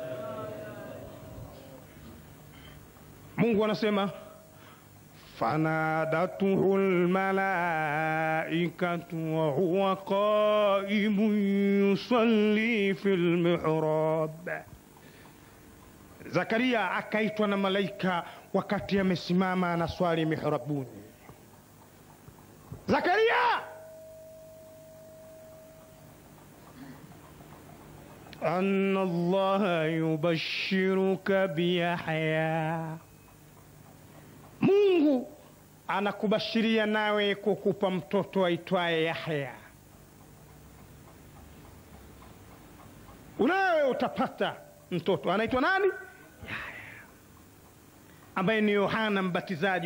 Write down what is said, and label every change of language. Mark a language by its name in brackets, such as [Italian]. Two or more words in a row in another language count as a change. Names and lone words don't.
[Swahili] Mungu anasema [Arabic] فنادته الملائكة وهو قائم يصلي في المحراب. [Swahili] Zakaria akaitwa na malaika wakati amesimama anaswali mihrabuni. Zakaria, [Arabic] أن الله يبشرك بيحيى, [Swahili] Mungu anakubashiria nawe kukupa mtoto aitwaye Yahya. Unawe utapata mtoto anaitwa nani? Yahya, ambaye ni Yohana Mbatizaji.